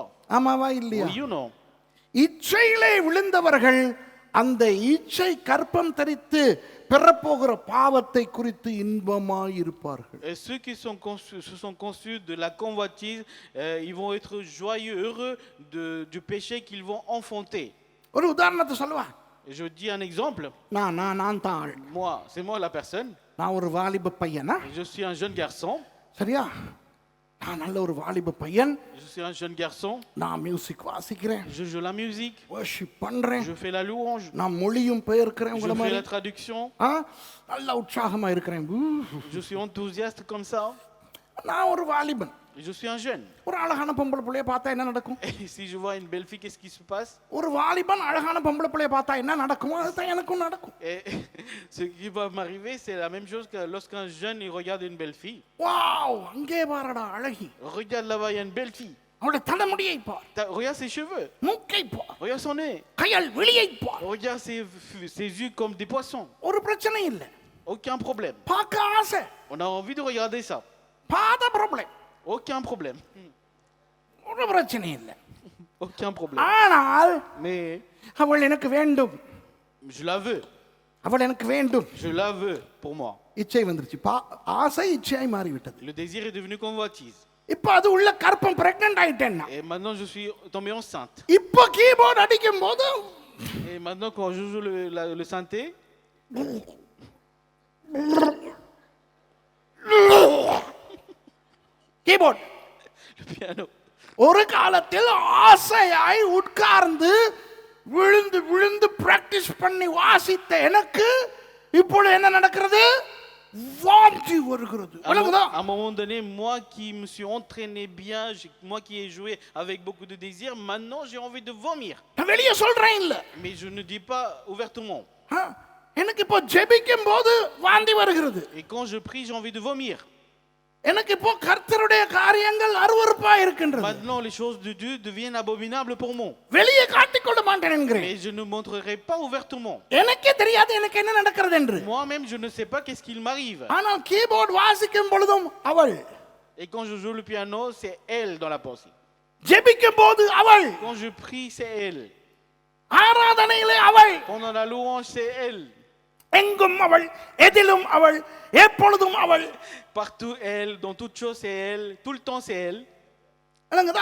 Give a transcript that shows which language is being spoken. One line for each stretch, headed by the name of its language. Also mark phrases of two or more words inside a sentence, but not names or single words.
Tamil: ஆமாவா இல்லையா?
French: Oui ou non?
Tamil: இச்சையிலே விழுந்தவர்கள் அந்த இச்சை கற்பம் தரித்து பெறப்போகிற பாவத்தை குறித்து இன்பமாய் இருப்பார்கள்.
French: Et ceux qui se sont conçus de la convoitise, ils vont être joyeux, heureux du péché qu'ils vont enfanter.
Tamil: ஒரு உதாரணத்தை சொல்லுவா.
French: Je dis un exemple.
Tamil: நான் தான்
French: Moi, c'est moi la personne.
Tamil: நான் ஒரு வாலிப பையனா,
French: Je suis un jeune garçon.
Tamil: சரியா? நான் நல்ல ஒரு வாலிப பையன்,
French: Je suis un jeune garçon,
Tamil: நான் மியூசிக் வாசிக்கிறேன்,
French: je joue la musique,
Tamil: வர்ஷிப் பண்றேன்,
French: je fais la louange,
Tamil: நான் மொழியும் பெயர்க்கிறேன்
French: je
Tamil: உங்கள
French: fais
Tamil: மாதிரி.
French: la traduction,
Tamil: நல்ல உற்சாகமா இருக்கிறேன்.
French: je suis enthousiaste comme ça.
Tamil: நான் ஒரு வாலிபன்.
French: Et je suis un jeune.
Tamil: ஒரு அழகான பொம்பளை பிள்ளைய பார்த்தா என்ன நடக்கும்?
French: Et si je vois une belle fille, qu'est-ce qui se passe?
Tamil: ஒரு வாலிபன் அழகான பொம்பளை பிள்ளைய பார்த்தா என்ன நடக்குமோ அதுதான் எனக்கும் நடக்கும்.
French: Et ce qui va m'arriver, c'est la même chose que lorsqu'un jeune il regarde une belle fille.
Tamil: வாவ், அங்கே பாருடா அழகி.
French: Regarde là-bas, il y a une belle fille.
Tamil: அவளுடைய தலைமுடியை பார்,
French: Regarde ses cheveux,
Tamil: மூக்கை பார்,
French: regarde son nez,
Tamil: கையால் வெளியை பார்.
French: regarde ses yeux comme des poissons.
Tamil: ஒரு பிரச்சனை இல்ல,
French: Aucun problème.
Tamil: பார்க்க ஆசை,
French: On a envie de regarder ça.
Tamil: பாத ப்ராப்ளம்,
French: Aucun problème.
Tamil: ஒரு பிரச்சனை இல்ல.
French: Aucun problème.
Tamil: ஆனால்
French: Mais
Tamil: அவள் எனக்கு வேண்டும்,
French: je la veux.
Tamil: அவள் எனக்கு வேண்டும்.
French: Je la veux pour moi.
Tamil: இச்சை வந்துருச்சு, ஆசை இச்சையாய் மாறிவிட்டது.
French: Le désir est devenu convoitise.
Tamil: இப்ப அது உள்ள கற்பம், பிரெக்னன்ட் ஆயிட்டேன்னா.
French: Et maintenant, je suis tombé enceinte.
Tamil: இப்ப கீபோர்டு அடிக்கும் போது
French: Et maintenant, quand je joue le synthé,
Tamil: கீபோர்ட்
French: le piano,
Tamil: ஒரு காலத்தில் ஆசையாய் உட்கார்ந்து விழுந்து விழுந்து பிராக்டிஸ் பண்ணி வாசித்த எனக்கு இப்பொழுது என்ன நடக்கிறது? வாந்தி வருகிறது.
French: à un moment donné, moi qui me suis entraîné bien, moi qui ai joué avec beaucoup de désir, maintenant j'ai envie de vomir.
Tamil: நான் வெளியே சொல்றேன் இல்ல,
French: Mais je ne dis pas ouvertement.
Tamil: எனக்கு இப்போ ஜெபிக்கும் போது வாந்தி வருகிறது.
French: Et quand je prie, j'ai envie de vomir.
Tamil: எனக்கு இப்போ கர்த்தருடைய காரியங்கள் அருவருப்பா இருக்கின்றது.
French: Maintenant, les choses de Dieu deviennent abominables pour moi.
Tamil: வெளியே காட்டிக்கொள்ள மாட்டேன் என்கிறேன்.
French: Mais je ne montrerai pas ouvertement.
Tamil: எனக்கே தெரியாது எனக்கு என்ன நடக்கிறது என்று.
French: Moi-même, je ne sais pas qu'est-ce qu'il m'arrive.
Tamil: ஆனால் கீபோர்ட் வாசிக்கும் பொழுதும் அவள்,
French: Et quand je joue le piano, c'est elle dans la pensée.
Tamil: ஜெபிக்கும் போது அவள்,
French: Quand je prie, c'est elle.
Tamil: ஆராதனையிலே அவள்,
French: Pendant la louange, c'est elle.
Tamil: எங்கும் அவள், எதிலும் அவள், எப்பொழுதும் அவள்.
French: Partout elle, dans toute chose, c'est elle. Tout le temps, c'est elle.
Tamil: விளங்குதா?